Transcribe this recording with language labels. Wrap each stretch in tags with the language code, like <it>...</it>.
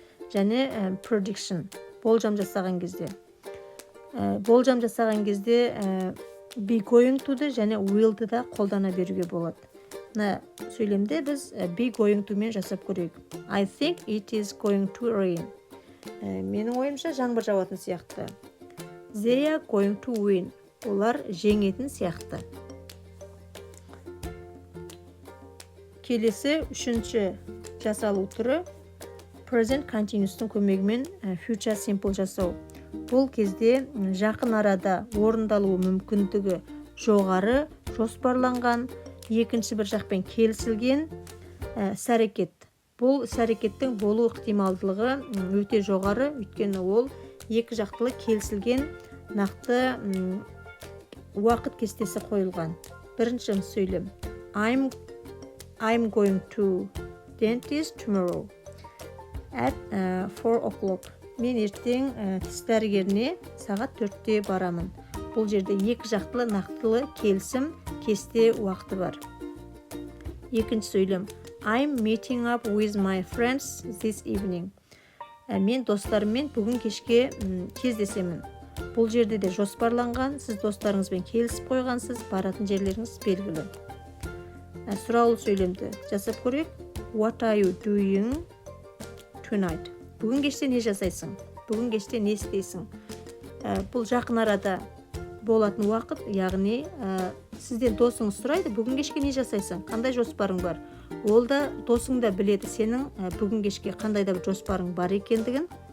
<kk>Және prediction, болжам жасаған кезде. Болжам жасаған кезде be going to-ды және will-ды да қолдана беруге болады. Мына сөйлемде біз be going to-мен жасап көрейік.</kk> <en>I think it is going to rain.</en> <kk>Менің ойымша жаңбыр жауатын сияқты.</kk> <en>They are going to win.</en> <kk>Олар жеңетін сияқты. Келесі үшінші жасалу түрі present continuous-тың көмегімен future simple жасау. Бұл кезде жақын арада орындалуы мүмкіндігі жоғары, жоспарланған, екінші бір жақпен келісілген іс-әрекет. Бұл іс-әрекеттің болу ықтималдылығы өте жоғары, өйткені ол екі жақтылы келісілген нақты уақыт кестесі қойылған. Бірінші сөйлем.</kk> <en>I'm going to dentist tomorrow at 4 o'clock.</en> <kk>Мен ертең тіс дәрігеріне сағат 4-те барамын. Бұл жерде екі жақтылы нақтылы келісім кесте уақыты бар. Екінші сөйлем.</kk> <en>I'm meeting up with my friends this evening.</en> <kk>Мен достарыммен бүгін кешке кездесемін. Бұл жерде де жоспарланған, сіз достарыңызбен келісіп қойғансыз, баратын жерлеріңіз белгілі. Сұраулы сөйлемді жасап көрейік.</kk> <en>What are you doing tonight?</en> <kk>Бүгін кеште не жасайсың? Бүгін кеште не істейсің? Бұл жақын арада болатын уақыт, яғни сізден досыңыз сұрайды, бүгін кешке не жасайсың? Қандай жоспарың бар? Ол да досың да біледі сенің бүгін кешке қандай да бір жоспарың бар екендігін.</kk>